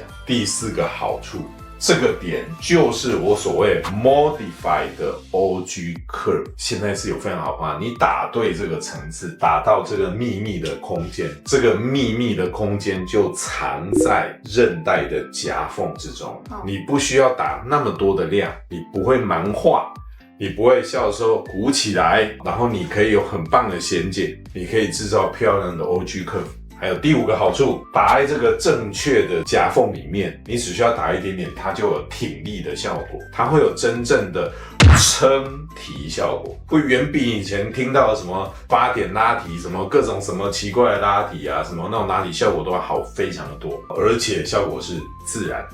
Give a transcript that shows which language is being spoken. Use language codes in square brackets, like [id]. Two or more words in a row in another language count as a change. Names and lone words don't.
[zh] 第四個好處，這個點就是我所謂 modified 的 [en] OG curve， [zh] 現在是有非常好方法，你打對這個層次，打到這個秘密的空間，這個秘密的空間就藏在韌帶的夾縫之中，你不需要打那麼多的量，你不會蠻化，你不會笑的時候鼓起來，然後你可以有很棒的衔接，你可以制造漂亮的 [en] OG curve。 [zh] 還有第五個好處，打在這個正確的夾縫裡面，你只需要打一點點，它就有挺立的效果，它會有真正的撐提效果，會遠比以前聽到的什麼8點拉提，什麼各種什麼奇怪的拉提啊，什麼那種拉提效果都要好非常的多，而且效果是自然。